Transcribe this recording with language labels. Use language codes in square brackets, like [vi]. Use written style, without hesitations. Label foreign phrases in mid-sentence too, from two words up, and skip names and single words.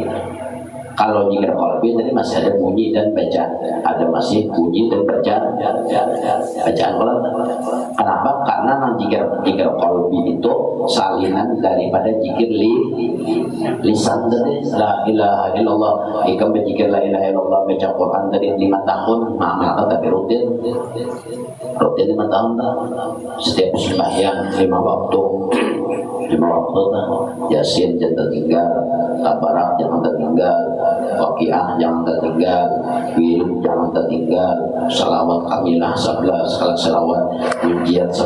[bjn] Kalau zikir qalbi tadi masih ada bunyi dan bacaan, ada masih bunyi dan bacaan ulang. Kenapa? Karena zikir qalbi itu salinan daripada zikir lisan tadi. [ar] La ilaha illallah, [bjn] ikam berzikir [ar] la ilaha illallah, [bjn] baca Quran tadi 5 tahun, maka tapi rutin 5 tahun dah. Setiap sembahyang 5 waktu dah. Yasin jangan tertinggal, tabarak jangan tertinggal, Waqiah jangan tertinggal, Wirid jangan tertinggal, salawat kamilah 11, kalau salawat ujian 11.